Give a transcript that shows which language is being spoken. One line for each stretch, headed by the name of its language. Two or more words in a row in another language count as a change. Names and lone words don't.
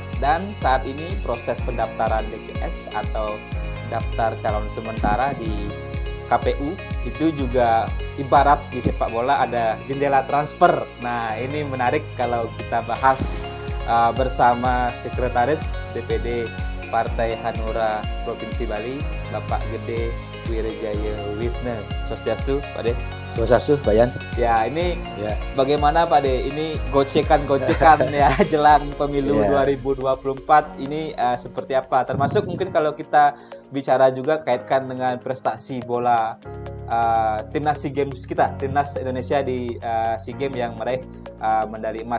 Indonesian: Dan saat ini proses pendaftaran DCS atau daftar calon sementara di KPU itu juga ibarat di sepak bola ada jendela transfer. Nah, ini menarik kalau kita bahas bersama Sekretaris DPD Partai Hanura Provinsi Bali, Bapak Gede Wirijaya Wisne. Swastiastu, Pak De. Swastiastu, Pak Yan. Ya, ini bagaimana Pak De? Ini gocekan-gocekan ya jelang pemilu 2024 ini seperti apa? Termasuk mungkin kalau kita bicara juga kaitkan dengan prestasi bola timnas SEA Games kita, timnas Indonesia di SEA Games yang meraih medali emas.